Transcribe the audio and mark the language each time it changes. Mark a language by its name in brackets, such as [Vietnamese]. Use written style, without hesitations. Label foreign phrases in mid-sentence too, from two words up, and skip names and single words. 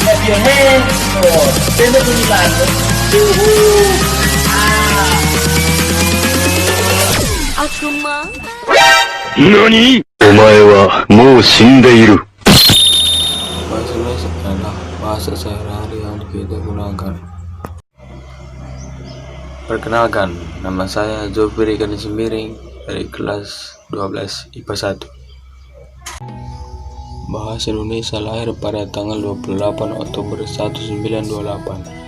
[English] your hands. Oh, send it to me like [Indonesian] Aku mah [Japanese] 何？お前はもう死んでいる。 [Indonesian] Bahasa Indonesia adalah bahasa sehari-hari yang kita gunakan. Perkenalkan, nama saya Zofri Gani Sembiring dari kelas 12 IPA 1. Bahasa Indonesia lahir pada tanggal 28 Oktober 1928.